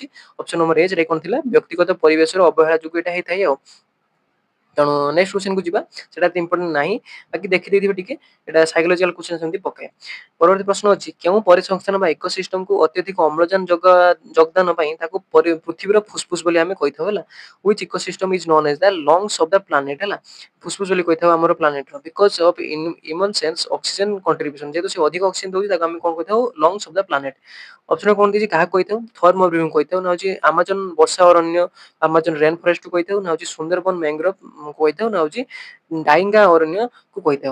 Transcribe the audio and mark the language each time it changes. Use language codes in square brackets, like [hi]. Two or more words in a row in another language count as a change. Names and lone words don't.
[en] option number [or] ଏ ରେ କଣ ଥିଲା, ବ୍ୟକ୍ତିଗତ ପରିବେଶର ଅବହେଳା ଯୋଗୁଁ ଏଟା ହେଇଥାଏ ଆଉ। ତେଣୁ [en] next question [or] କୁ ଯିବା, ସେଟା ଏତେ ଇମ୍ପୋର୍ଟାଣ୍ଟ ନାହିଁ, ବାକି ଦେଖିଦେଇଥିବେ ଟିକେ, ଏଟା [en] psychological question [or] ସେମିତି ପକାଏ। ପରବର୍ତ୍ତୀ ପ୍ରଶ୍ନ ଅଛି, କେଉଁ ପରିସଂସ୍ଥାନ ବା ଇକୋସିଷ୍ଟମକୁ ଅତ୍ୟଧିକ ଅମ୍ଳଜାନ ଯୋଗଦାନ ପାଇଁ ତାକୁ ପୃଥିବୀର ଫୁସଫୁସ ବୋଲି ଆମେ କହିଥାଉ। ହେଲା, [en] which ecosystem is known as the lungs of the planet? [or] ହେଲା, ଫୁସଫୁସ ବୋଲି କହିଥାଉ ଆମର ପ୍ଲାନେଟର, [en] because of immense oxygen contribution, [or] ଯେହେତୁ ସେ ଅଧିକ ଅକ୍ସିଜେନ ଦଉଛି ତାକୁ ଆମେ କଣ କହିଥାଉ, [en] lungs of the planet. [or] ଅପସନ କଣ ଦେଇଛି, କାହାକୁ କହିଥାଉ, ଥର୍ ମରୁଭୂମିକୁ କହିଥାଉ, ନା ହଉଛି ଆମାଜନ ବର୍ଷା ଅରଣ୍ୟ, [en] Amazon rain forest [or] କୁ କହିଥାଉ, ନା ହଉଛି ସୁନ୍ଦରବନ ମ୍ୟାଙ୍ଗ୍ରୋଭ କହିଥାଉ, ନା ହଉଛି ଡାଇଙ୍ଗା ଅରଣ୍ୟ କୁ କହିଥାଉ।